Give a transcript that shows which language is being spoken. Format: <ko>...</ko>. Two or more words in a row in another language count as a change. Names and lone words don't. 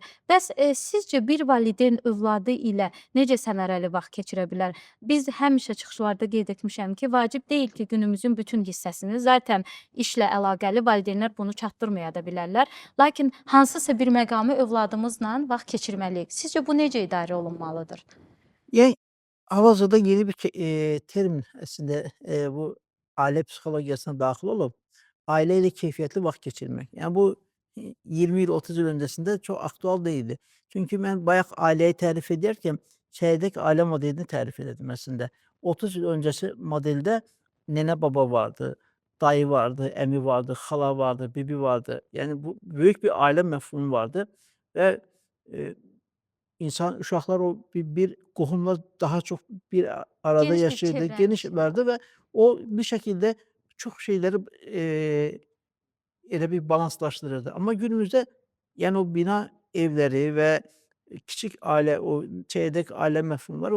<az>Bəs sizcə bir valideyn övladı ilə necə səmərəli vaxt keçirə bilər? Biz həmişə çıxışlarda qeyd etmişəm ki, vacib deyil ki, günümüzün bütün hissəsini zaten işlə əlaqəli valideynlər bunu çatdırmaya da bilərlər. Lakin hansısa bir məqamı övladımızla vaxt keçirməliyik. Sizcə bu necə idarə olunmalıdır?</az> <tr>Yani hal-hazırda yeni bir terim aslında bu aile psikolojisine dahil olup aileyle keyfiyetli vakit geçirmek. Yani bu 20 yıl 30 yıl öncesinde çok aktual değildi. Çünkü ben bayağı aileyi tarif ederken çeyrek aile modelini tarif ederdim aslında. 30 yıl öncesi modelde nene baba vardı, dayı vardı, emi vardı, hala vardı, bibi vardı. Yani bu büyük bir aile mefhumu vardı ve e,</tr> <az>uşaqlar o bir qohumla daha çox bir arada Geniş bir yaşayırdı, çevrənin geniş içində. vardı və o bir şəkildə çox şeyləri, elə bir balanslaşdırırdı. Amma günümüzdə, yəni o bina evləri və kiçik ailə, o çekirdək ailə məfhumu var.</az>